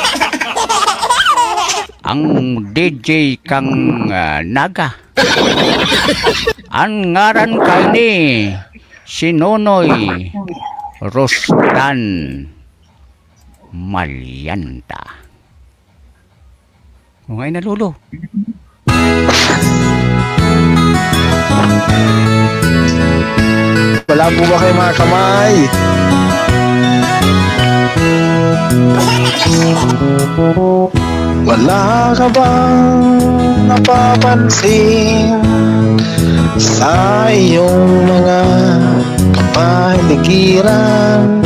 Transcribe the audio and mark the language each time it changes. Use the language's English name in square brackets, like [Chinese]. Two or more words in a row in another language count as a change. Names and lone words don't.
[Bikol] Ang DJ kang Naga. Ang ngaran kani si Nonoy Rostan Malyanta. [Filipino] Okay na, Lolo. Wala po ba kayo mga kamay? Wala ka bang napapansin sa iyong mga kapaligiran?